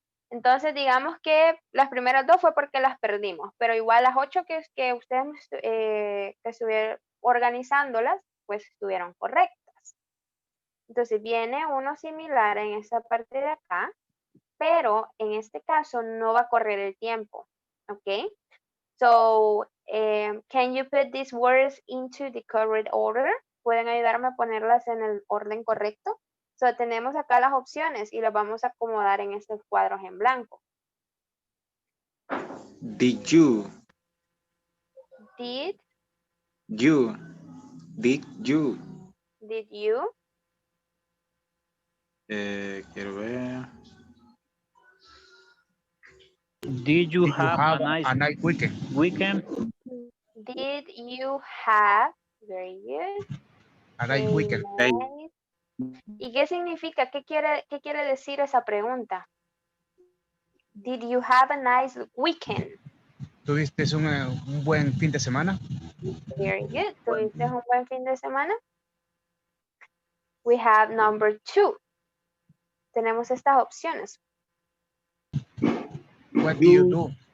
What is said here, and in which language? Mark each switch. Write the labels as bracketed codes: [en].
[es] Entonces digamos que las primeras dos fue porque las perdimos, pero igual las 8 que ustedes que estuvieron organizándolas, pues estuvieron correctas. Entonces viene uno similar en esta parte de acá, pero en este caso no va a correr el tiempo, ¿ok? [en] So, can you put these words into the correct order? [es] ¿Pueden ayudarme a ponerlas en el orden correcto? So, tenemos acá las opciones y las vamos a acomodar en estos cuadros en blanco. [en] Did you? Did You? Did you? you? [es] Quiero ver. [en] Did you have a nice weekend? weekend? Did you have, very good, A nice weekend. [es] nice ¿Y qué significa? ¿Qué quiere decir esa pregunta? [en] Did you have a nice weekend? [es] ¿Tuviste un buen fin de semana? [en] Very good. [es] ¿Tuviste un buen fin de semana? [en] We have number 2. [es] Tenemos estas opciones. [en] What do you do?